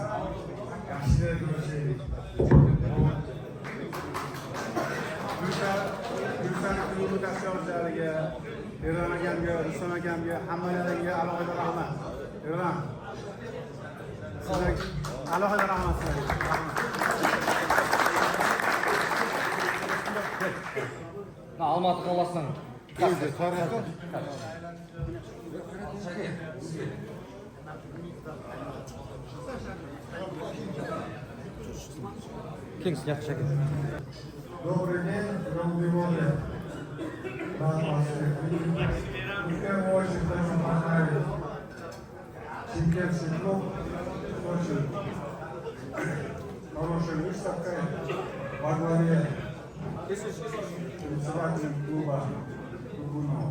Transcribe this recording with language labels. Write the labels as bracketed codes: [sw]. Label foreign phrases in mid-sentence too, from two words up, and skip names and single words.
[uz] Yaxshi ko'rishaylik. Gulsan klubi tashkilotlariga, Erdo'g'an akamga, Rustam akamga, hammalaringga alohida rahmat. Erdo'g'an. Sizlarga alohida rahmat sizlarga. [kk] Алматы қаласының [uz] Keldi, tarixda. [ru] Добрый день, дорогие воды. В первую очередь хочу поздравить Чемкентский клуб с очень хорошей выставкой во главе председателем клуба Тургунова.